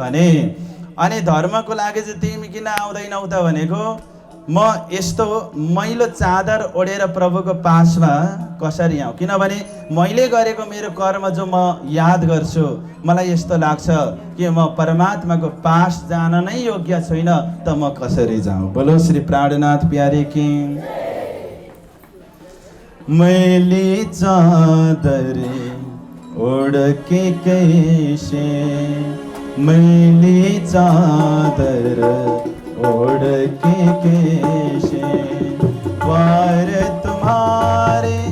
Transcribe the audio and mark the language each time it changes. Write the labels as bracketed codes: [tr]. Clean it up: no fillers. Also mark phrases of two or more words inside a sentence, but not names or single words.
[ne] अनि धर्मको लागि चाहिँ तिमी किन आउँदैनौ त भनेको, म यस्तो मैलो चादर ओढेर प्रभुको पासमा कसरी आऊँ? किनभने मैले गरेको मेरो कर्म जो म याद गर्छु, मलाई यस्तो लाग्छ कि म परमात्माको पास जान नै योग्य छैन, त म कसरी जाऊँ? [hi] बोलो श्री प्राणनाथ प्यारे की। मैली चादर ओढ़ के कैसे, मैली चादर ओढ़ के कैसे वार तुम्हारे